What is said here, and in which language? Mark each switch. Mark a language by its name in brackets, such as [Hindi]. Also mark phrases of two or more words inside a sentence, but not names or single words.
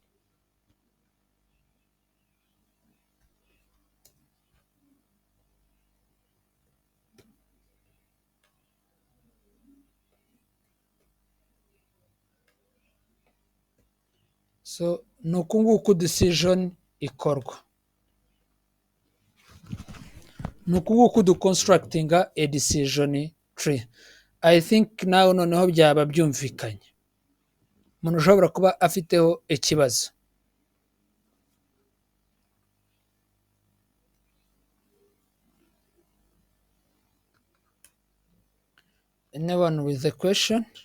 [Kinyarwanda] So nuku nguku decision ikorwa, nuku nguku du constructinga [English] a decision tree. I think now [Kinyarwanda] noneho byaba byumvikanye. Umuntu ushobora kuba afiteho ikibazo. [English] Anyone with a question?